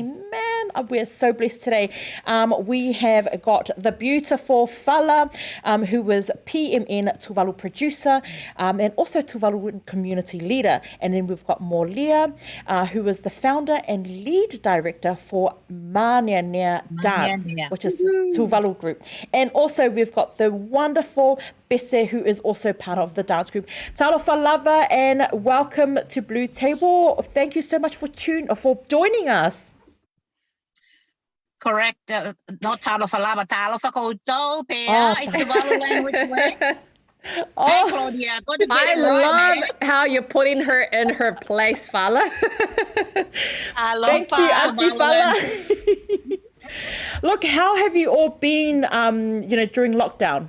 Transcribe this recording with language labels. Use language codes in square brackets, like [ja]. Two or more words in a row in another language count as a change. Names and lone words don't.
[en] Man, we're so blessed today. We have got the beautiful Fala, who is PMN Tuvalu producer, and also Tuvalu community leader. And then we've got Molia, who is the founder and lead director for Maneanea Dance, which is Tuvalu group. And also we've got the wonderful Pese, who is also part of the dance group. [sm] Talofa lava [en] and welcome to BluTable. Thank you so much for joining us. Correct. [tvl] Not talofa lava, talofa koutou, Pea. [en] It's Tuvalu Language Week. Hey, Claudia, good to get I it right, love man. how you're putting her in her place, Fala. Thank you, Auntie Fala. Look, how have you all been, during lockdown?